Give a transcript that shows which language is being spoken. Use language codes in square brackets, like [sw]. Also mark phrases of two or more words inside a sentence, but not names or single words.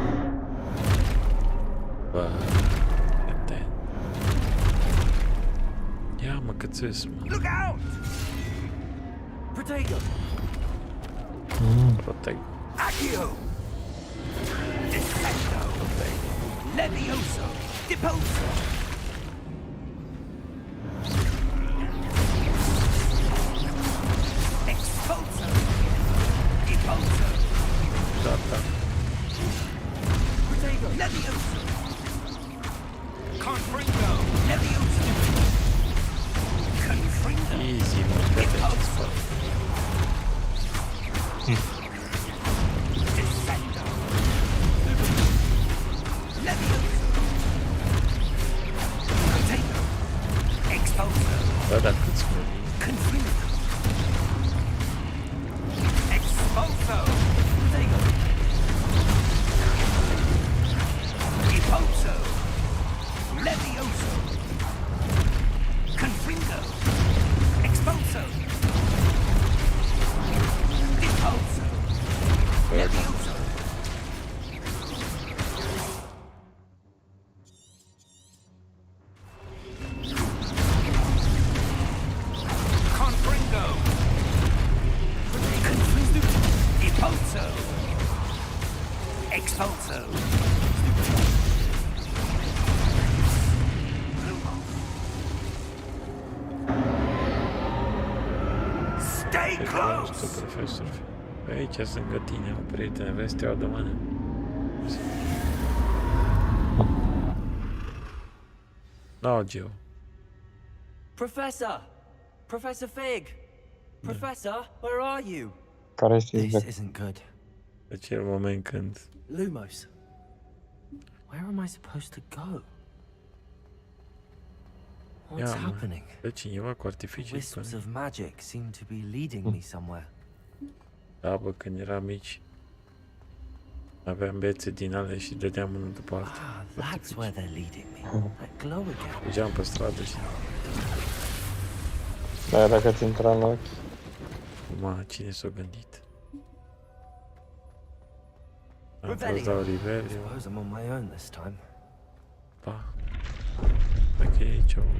[ro] Bă, atent. Ia mă, că ți-s, mă. [en] Look out! Protego! Protect. Accio! Descendo! Levioso! Deposo! Expulso! Deposo! [ro] Gata. [en] Protego! Levioso! Confringo! Levioso! Confringo! [ro] Easy, mă, gata, ce-ți fac. [en] Descendo! Levioso! Potato! Expulso! [ro] Da, dar câți mă vii? [en] Confringo! Expulso! Protego! Deposo! Levioso! Confringo! Expulso! Deposo! Levioso! Confringo! Confringo! Deposo! Expulso! Stay [ro] Pe [en] close! [ro] profesor. Pe aici sunt lângă tine, o prietene, vezi, te iau de mână. [en] No, Geo. Professor! Professor Fig! Professor, where are you? [ro] Care este [en] This [ro] exact? [en] isn't good. [ro] Acel moment când [en] Lumos. Where am I supposed to go? What's [ro] Ia, mă, [en] happening? [ro] de cineva cu artificii [en] Wisps [ro] spune. [en] of magic seem to be leading me somewhere. [ro] Da, bă, când eram mici, aveam bețe din ale și dădeam unul după altul. [en] Ah, that's where they're leading me. That glow again. [ro] Mergeam pe stradă și... Dar dacă ți intra în ochi, Ma, cine s-a gândit? Am [en] Revelio. [ro] fost la Rivelio. [en] Suppose I'm on my own this time. [ro] Pa. Dacă e aici o...